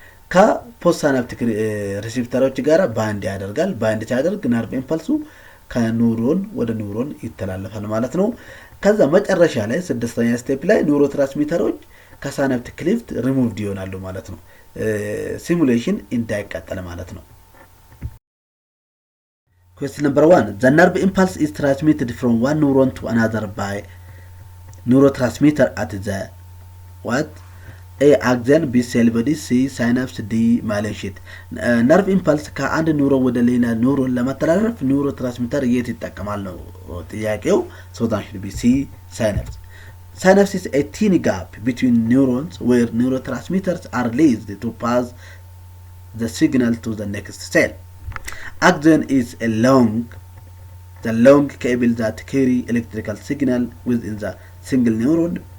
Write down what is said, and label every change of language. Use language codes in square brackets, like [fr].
[am] ከፖስtsynaptic ሪሴፕተሮች ጋር ባንድ ያደርጋል። ባንድ ሲያደርግ ነርቭ ኢምፐልሱ ከኒውሮን ወደ ኒውሮን ይተላለፋል ማለት ነው። ከዛ መጨረሻ ላይ ስድስተኛ ስቴፕ ላይ ኒውሮትራንስሚተሮች ከሳይናፕቲክ ክሊፍት ሪሙቭድ ይሆናሉ ማለት ነው። ሲሙሌሽን እንዳይቀጥል ማለት ነው። [en] Question number 1. The nerve impulse is transmitted from one neuron to another by neurotransmitter at the what? A axon, B cell body, C synapse, D myelin sheath. [am] nerve impulse ከአንድ ኒውሮን ወደ ሌላ ኒውሮን ለማስተላለፍ ኒውሮትራንስሚተር የት ይጠቀማል ነው ጥያቄው። [en] so that should be C synapse. Synapse is a tiny gap between neurons where neurotransmitters are released to pass the signal to the next cell. Axon is the long cable that carry electrical signal within the single neuron.